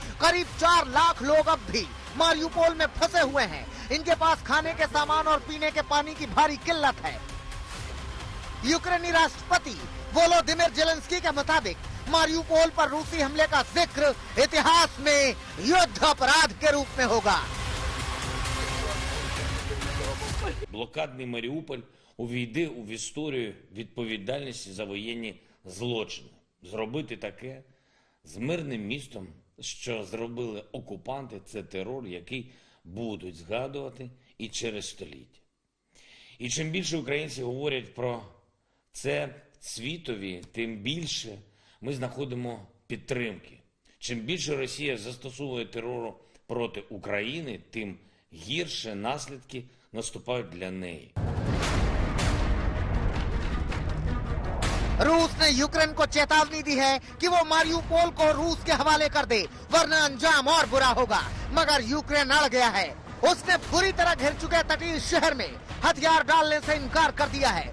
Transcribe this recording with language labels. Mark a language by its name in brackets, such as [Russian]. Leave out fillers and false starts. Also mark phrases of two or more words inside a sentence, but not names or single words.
[Hindi] करीब 4 लाख लोग अब भी मारियुपोल में फंसे हुए हैं। इनके पास खाने के सामान और पीने के पानी की भारी किल्लत है। यूक्रेनी राष्ट्रपति वोलोदिमीर ज़ेलेंस्की के मुताबिक मारियुपोल पर रूसी हमले का जिक्र इतिहास में युद्ध अपराध के रूप में होगा। [Ukrainian] Блокадний Маріуполь увійде в історію відповідальності за воєнні злочини. Зробити таке з мирним містом, що зробили окупанти, це терор, який будуть згадувати і через століття. І чим більше українці говорять про це світові, тим більше ми знаходимо підтримки. Чим більше Росія застосовує терору проти України, тим гірше наслідки наступають для неї. [Hindi] रूस ने यूक्रेन को चेतावनी दी है कि वो मारियुपोल को रूस के हवाले कर दे, वरना अंजाम और बुरा होगा। मगर यूक्रेन अड़ गया है। उसने बुरी तरह घिर चुके तटीय शहर में हथियार डालने से इनकार कर दिया है।